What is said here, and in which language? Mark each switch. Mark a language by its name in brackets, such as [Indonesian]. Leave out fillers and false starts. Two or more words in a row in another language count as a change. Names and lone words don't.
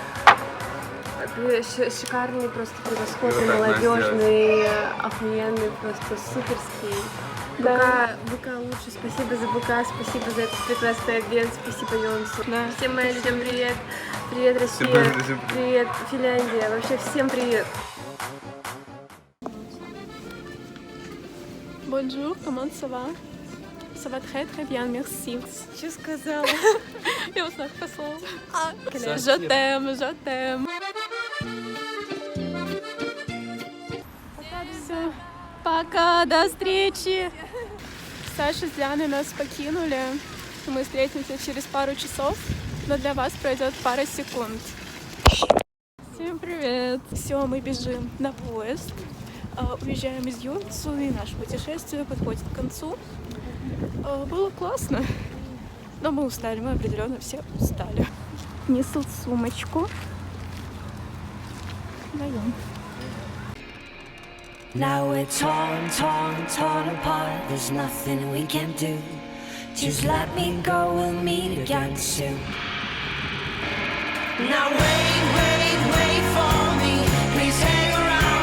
[Russian] Шикарный, просто превосходный, Вот так молодежный, охуенный, просто суперский. Да. БК лучше, спасибо за БК, спасибо за этот прекрасный обед, спасибо Йомсу. Да. Всем моим людям привет, привет Россия, Всем привет. привет Финляндия, вообще всем привет. [French] Bonjour, comment ça va? Ça va très très bien, merci. [Russian] Что сказала? Я вот так послала. Совсем. [French] Je t'aime, je t'aime. [Russian] Все, пока, до встречи. Саша с Дианой нас покинули. Мы встретимся через пару часов, но для вас пройдет пара секунд. Всем привет. Все, мы бежим на поезд. Уезжаем из Йонсу, и наше путешествие подходит к концу. Было классно, но мы устали, мы определенно все устали. Несут сумочку. Даем. [English] Now we're torn, torn, torn apart. There's nothing we can do. Just let me go, we'll meet again soon. Now wait, wait, wait for me. Please hang around.